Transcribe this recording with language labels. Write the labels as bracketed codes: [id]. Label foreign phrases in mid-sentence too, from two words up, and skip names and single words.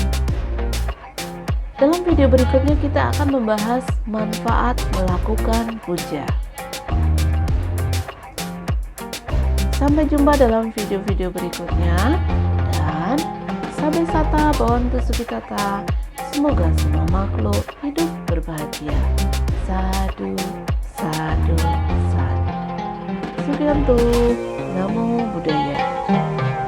[id] Dalam video berikutnya kita akan membahas manfaat melakukan puja. Sampai jumpa dalam video-video berikutnya, dan [pi] Sabe Sata Bhavantu Sukhitata. [id] Semoga semua makhluk hidup berbahagia. [pi] Sadu, sadu, sadu. Sugiyanto, Namo Buddhaya.